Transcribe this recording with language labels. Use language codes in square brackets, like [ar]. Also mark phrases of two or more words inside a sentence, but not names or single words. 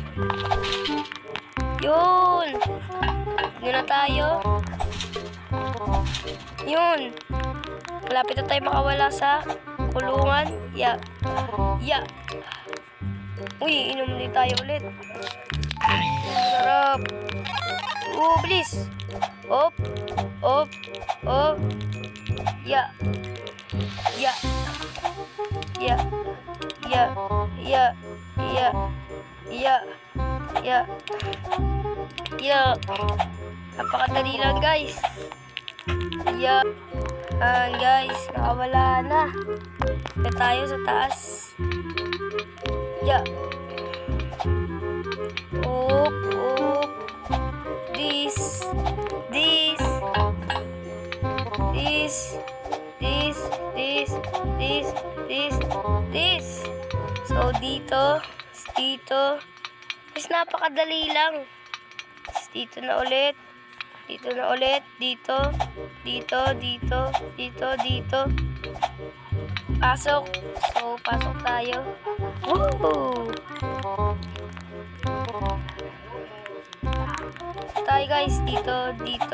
[tl] Yun! Yun na tayo. Yun! Malapit na tayo makawala sa kulungan. [en] Yeah! Yeah! [tl] Uy, inom din tayo ulit. Sarap! Bilis! Op! Op! Op! [en] Yeah! Yeah! Yeah! Yeah! Yeah! Yeah! Yeah! Yeah! Yeah! [tl] Napakadali lang, guys. [en] Yeah! Guys, [tl] nakawala na. Ito tayo sa taas. Yeah! [en] Oop! Oop! This! This! This! This! This! This! This! This! [tl] So, dito. Dito. Mas napakadali lang. Dito na ulit. Dito na ulit. Dito. Dito. Dito. Dito. Dito. Pasok. So, pasok tayo. Woo! Tayo, guys. Dito. Dito.